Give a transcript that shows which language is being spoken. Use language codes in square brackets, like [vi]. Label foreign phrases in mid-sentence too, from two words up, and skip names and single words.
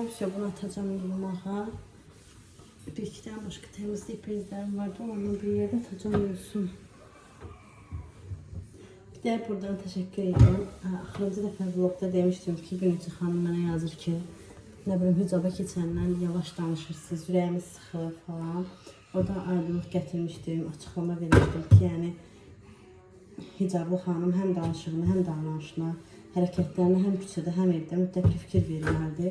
[tr] Bunu atacağım yumağa. Bir iki tane başka temizlik bezlerim vardı. Onu bir yere atacağım olsun. Bir de buradan teşekkür ederim. [az] Axırıncı dəfə vlogda demiştim ki, Günücü xanım mənə yazır ki, nə bilim hicaba keçəndən yavaş danışırsınız, ürəyimiz sıxır falan. Oradan aydınlıq gətirmişdim, açıqlama vermişdim ki, yəni hicablı xanım həm danışığına, həm davranışına, hərəkətlərinə həm küçədə, həm evdə mütləq fikir verirlərdi.